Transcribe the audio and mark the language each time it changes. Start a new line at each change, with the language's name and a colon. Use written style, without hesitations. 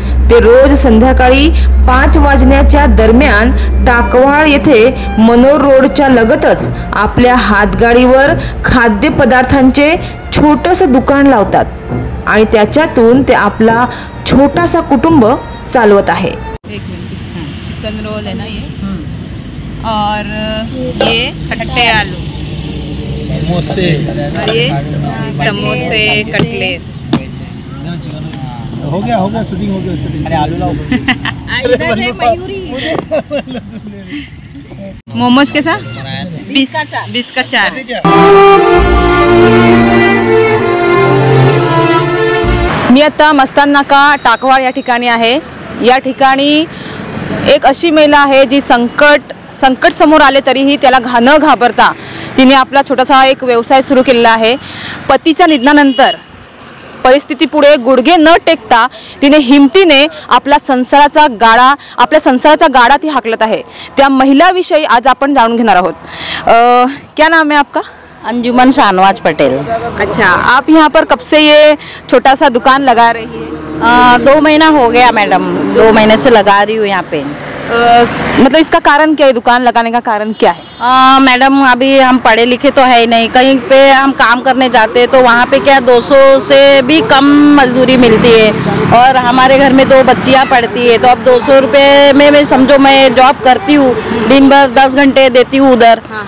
Marathi: ते रोज संध्याकाळी 5 वाजण्याच्या दरम्यान टाकवाड येथे मनोर रोडच्या लगतच आपल्या हातगाडीवर खाद्यपदार्थांचे छोटंसं दुकान लावतात आणि त्याच्यातून ते आपला छोटासा कुटुंब चालवत आहे।
Hindi: चिकन रोल है ना ये, और ये खट्टे आलू, समोसे, और ये समोसे कटलेस। हो गया शूटिंग हो गया उसका। आलू लाओ। इधर है मयूरी। मोमोज के साथ 20 का 4।
Marathi: मी आता मस्तान नाका टाकवाड या ठिकाणी आहे। या ठिकाणी एक अशी महिला आहे जी संकट समोर आले तरीही त्याला न घाबरता तिने आपला छोटासा एक व्यवसाय सुरू केलेला आहे। पतीच्या निधनानंतर परिस्थितीपुढे गुडघे न टेकता तिने हिमतीने आपल्या संसाराचा गाडा ती हाकलत आहे। त्या महिलाविषयी आज आपण जाणून घेणार आहोत।
Hindi: क्या नाम है आपका? अंजुमन शाहनवाज पटेल। अच्छा, आप यहाँ पर कब से ये छोटा सा दुकान लगा रही है? 2 महीना हो गया मैडम, 2 महीने से लगा रही हूँ यहाँ पे। मतलब इसका कारण क्या है, दुकान लगाने का कारण क्या है? मैडम अभी हम पढ़े लिखे तो है ही नहीं, कहीं पे हम काम करने जाते हैं तो वहाँ पे क्या 200 से भी कम मजदूरी मिलती है और हमारे घर में 2 बच्चियाँ पढ़ती है। तो अब 200 रुपये में मैं समझो मैं जॉब करती हूँ, दिन भर 10 घंटे देती हूँ उधर।